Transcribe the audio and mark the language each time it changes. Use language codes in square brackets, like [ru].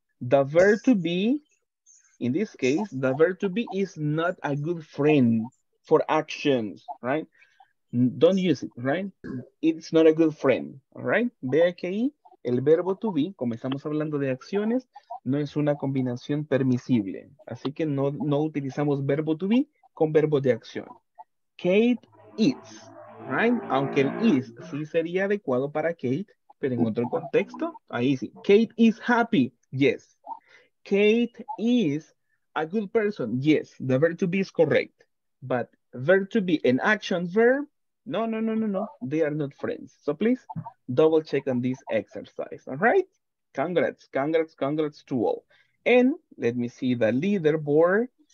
[en] The verb to be, in this case, the verb to be is not a good friend for actions, right? Don't use it, right? It's not a good friend, all right? [es] Vea que ahí el verbo to be, como estamos hablando de acciones, no es una combinación permisible. Así que no utilizamos verbo to be con verbo de acción. [en] Kate eats, right? [es] Aunque el is sí sería adecuado para Kate, pero en otro contexto, ahí sí. [en] Kate is happy, yes. Kate is a good person, yes. The verb to be is correct. But verb to be an action verb, no. They are not friends. So please double check on this exercise, all right? Congrats to all. And let me see the leaderboard.